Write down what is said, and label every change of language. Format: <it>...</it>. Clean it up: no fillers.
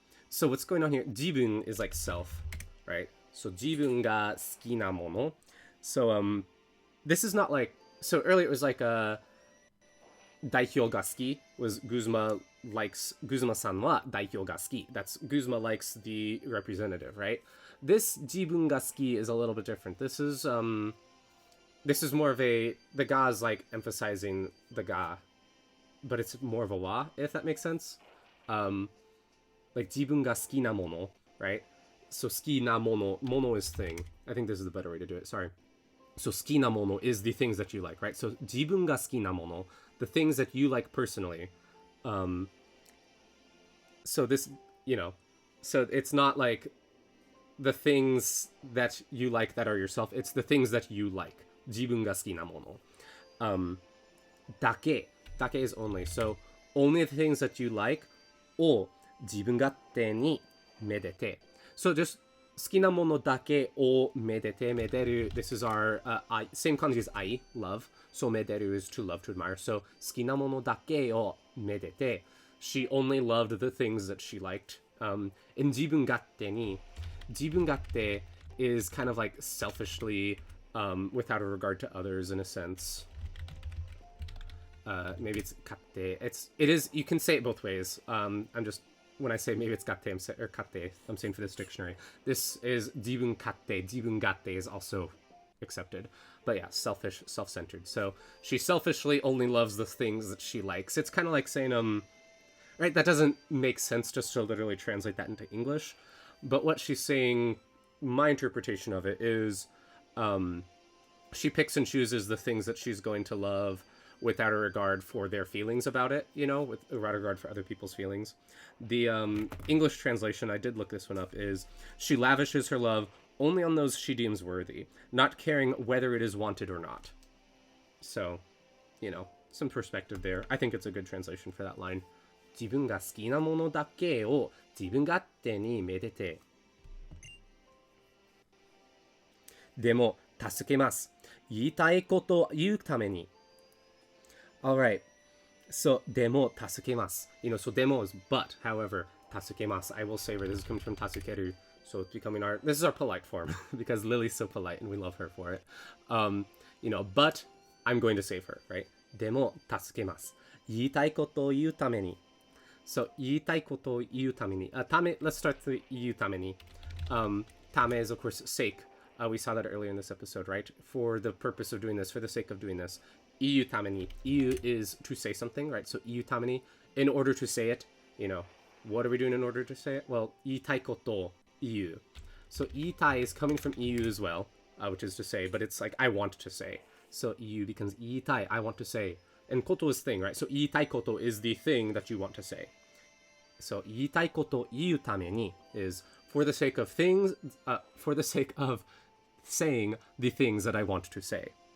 <en>So what's going on here? 自分 is like self, right?</en> <ja>So 自分が好きなもの.</ja> <en>So this is not like, so earlier it was like 代表が好き was Guzma likes,</en> <ja>Guzma-san は代表が好き.</ja> <en>That's Guzma likes the representative, right? This 自分が好き is a little bit different. This is more of a, the ga is like emphasizing the ga, but it's more of a wa, if that makes sense.</en> <ja>Like 自分が好きなもの, right?</ja> <en>So 好きなもの, mono is thing. I think this is the better way to do it, sorry. So 好きなもの is the things that you like, right? So 自分が好きなもの, the things that you like personally. So this, you know, so it's not like the things that you like that are yourself, it's the things that you like.</en> <ja>自分が好きなもの。だけ is only.</ja> <en>So only the things that you like</en> <ja>を自分勝手にめでて. So just 好きなものだけをめでて, めでる.</ja> <en>This is our same kanji as ai, love. So めでる is to love, to admire.</en> <ja>So 好きなものだけをめでて.</ja> <en>She only loved the things that she liked. In 自分勝手に, 自分勝手 is kind of like selfishly, without a regard to others in a sense. Maybe it's katte. It is, you can say it both ways. I'm just, when I say maybe it's gatte, or katte, I'm saying for this dictionary. This is jibun katte, jibun gatte is also accepted. But yeah, selfish, self-centered. So she selfishly only loves the things that she likes. It's kind of like saying, right, that doesn't make sense just to literally translate that into English. But what she's saying, my interpretation of it is, she picks and chooses the things that she's going to love without a regard for their feelings about it, you know, without a regard for other people's feelings. The English translation, I did look this one up, is she lavishes her love only on those she deems worthy, not caring whether it is wanted or not. So, you know, some perspective there. I think it's a good translation for that line.</en> <ja>自分が好きなものだけを自分勝手にめでて。でも、助けます。言いたいことを言うために。 Alright. So, でも、助けます。</ja> <en>You know, so でも is but.</en> <ja>However, 助けます。</ja> <en>I will savor. This comes from 助ける. So it's becoming our, this is our polite form because Lily's so polite and we love her for it. You know, but I'm going to save her, right?</en> <ja>でも、助けます。言いたいことを言うために。So, 言いたいことを言うために。</ja> <en>Let's start the 言うために. Tame is, of course, sake. We saw that earlier in this episode, right? For the purpose of doing this, for the sake of doing this.</en> <ja>言うために.</ja> <en>言う is to say something, right?</en> <ja>So, 言うために.</ja> <en>In order to say it, what are we doing in order to say it?</en> <ja>Well, 言いたいことを言う.</ja> <en>So, 言いたい is coming from 言う as well, which is to say, but it's like, I want to say. So, 言う becomes 言いたい, I want to say. And こと is thing, right? So, 言いたいこと is the thing that you want to say. So,</en> <ja>言いたいことを言うために</ja> <en>is for the sake of things, for the sake of saying the things that I want to say.</en>